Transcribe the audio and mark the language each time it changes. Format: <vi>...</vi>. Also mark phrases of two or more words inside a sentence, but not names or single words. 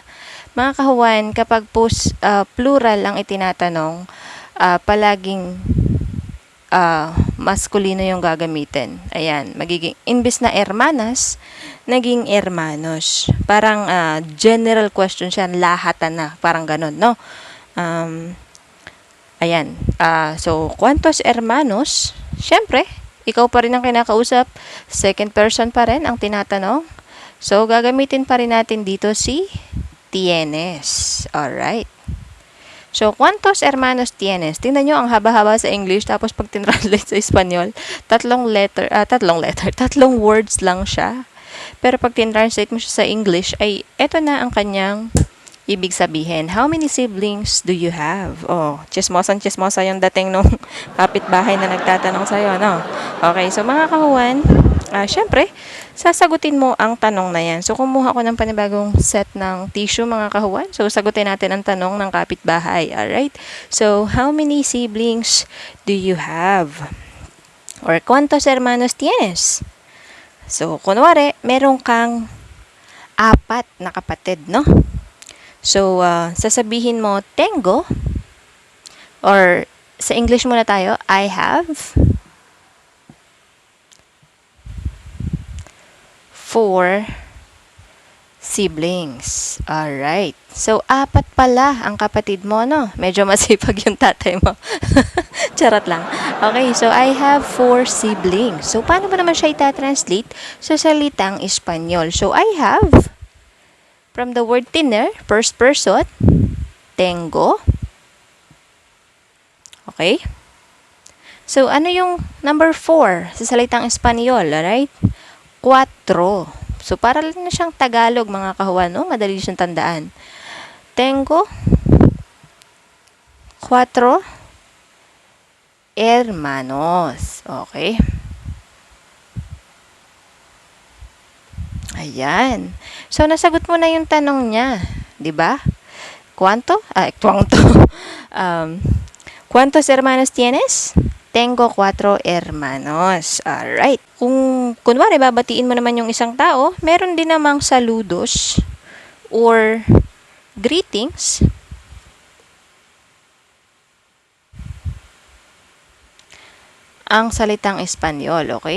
<tl>Mga kahuan, kapag plural ang itinatanong, palaging maskulino yung gagamitin. Ayan, magiging, imbis na hermanas, naging hermanos. Parang</tl> <en>general question</en> <tl>siya, lahatan na, parang ganun, no? Ayan. So,</tl> <es>¿cuántos hermanos?</es> <tl>Siyempre, ikaw pa rin ang kinakausap.</tl> <en>Second person</en> <tl>pa rin ang tinatanong. So, gagamitin pa rin natin dito si tienes. Alright.</tl> <es>So, ¿cuántos hermanos tienes?</es> <tl>Tingnan nyo, ang haba-haba sa English, tapos pag tinranslate sa Espanyol, tatlong words lang siya. Pero pag tinranslate mo siya sa English, ay eto na ang kanyang ibig sabihin.</tl> <en>How many siblings do you have?</en> <tl>Oh, chismosa yung dating nung kapitbahay na nagtatanong sa'yo, no? Okay, so mga kahuwan, syempre, sasagutin mo ang tanong na yan. So, kumuha ko ng panibagong set ng tissue, mga kahuwan. So, sagutin natin ang tanong ng kapitbahay. Alright?</tl> <en>So, how many siblings do you have? Or,</en> <es>¿cuántos hermanos tienes?</es> <tl>So, kunwari, meron kang 4 na kapatid, no? So, sasabihin mo, tengo, or sa English muna tayo,</tl> <en>I have 4 siblings. Alright.</en> <tl>So, 4 pala ang kapatid mo, no? Medyo masipag yung tatay mo. Charot lang.</tl> <en>Okay, so I have 4 siblings.</en> <tl>So, paano ba naman siya itatranslate sa salitang Espanyol?</tl> <en>So, I have, from the word tener, first person,</en> <es>tengo.</es> <tl>Okay? So, ano yung number 4 sa salitang Espanyol? Alright? 4. So, para lang na siyang Tagalog, mga kahuwan, no? Madali siyang tandaan.</tl> <es>Tengo 4 hermanos. Okay? Ayan. So, nasagot mo na yung tanong niya. Diba? ¿Cuánto? ¿Cuánto? ¿Cuántos hermanos tienes? Tengo 4 hermanos.</es> <tl>Alright. Kung kunwari babatiin mo naman yung isang tao, meron din namang saludos or greetings. Ang salitang Espanyol, okay?</tl>